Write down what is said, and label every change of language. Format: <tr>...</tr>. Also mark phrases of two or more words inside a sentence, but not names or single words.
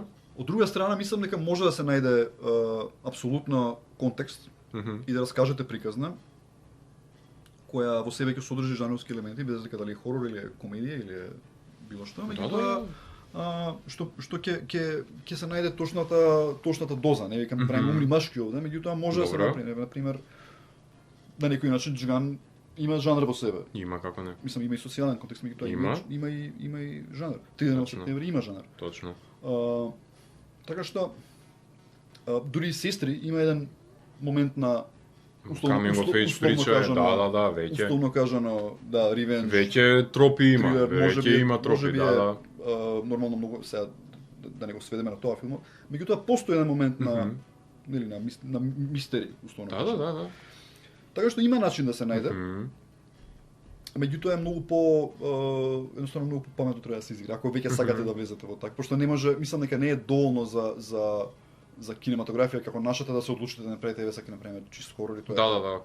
<mk>Од друга страна, мислам дека може да се најде апсолутно контекст и да раскажете приказна која во себе ќе содржи жанровски елементи, без разлика дали е хорор или е комедија или е било што, меѓутоа што ќе се најде точната доза, не викам правиме умни машки овде, меѓутоа може да се направи, например, на некој начин Джиган има жанр во себе. Има, како не. Мислам има и социјален контекст, меѓутоа има и жанр. 3 септември има жанр. Точно. Така што дури и сестри има еден момент на</mk> <en>Coming of age</en> <mk>прича, веќе. Условно кажано, ревенж. Веќе тропи има, веќе има тропи, нормално многу сега да не го сведеме на тоа филм. Меѓутоа постои еден момент на мистери, условно кажано. Да. Така што има начин да се најде. Меѓутоа е многу едноставно многу паметно треба да се изигра, ако веќе сакате да влезете во така, пошто не може, мислам дека не е доволно за кинематографија како нашата да се одлучите да направите еве сака направиме чист хорор и тоа.</mk>